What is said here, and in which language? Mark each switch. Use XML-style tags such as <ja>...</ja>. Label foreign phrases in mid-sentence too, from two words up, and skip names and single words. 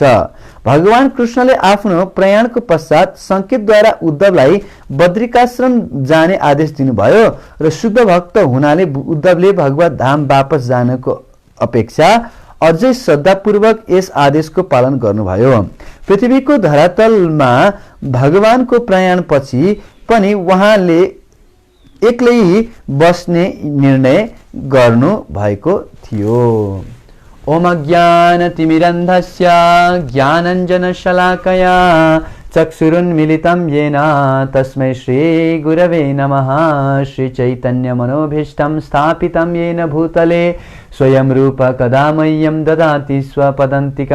<ne>भगवान कृष्णले आफ्नो प्रयाणको पश्चात सङ्केतद्वारा उद्धवलाई बद्रिकाश्रम जाने आदेश दिनुभयो र शुद्ध भक्त हुनाले उद्धवले भगवत धाम वापस जानको अपेक्षा अझै श्रद्धापूर्वक यस आदेशको पालन गर्नुभयो। पृथ्वीको धरातलमा भगवानको प्रयाणपछि पनि उहाँले एक्लै बस्ने निर्णय गर्नु भएको थियो।</ne> <sa>ओम ज्ञानतिमिरन्धस्य ज्ञानञ्जनशलाकया चक्षुरुन्मीलितं येन तस्मै श्रीगुरवे नमः। श्रीचैतन्यमनोभीष्टं स्थापितं येन भूतले स्वयं रूप कदा मह्यं ददाति स्वपदान्तिकं।</sa>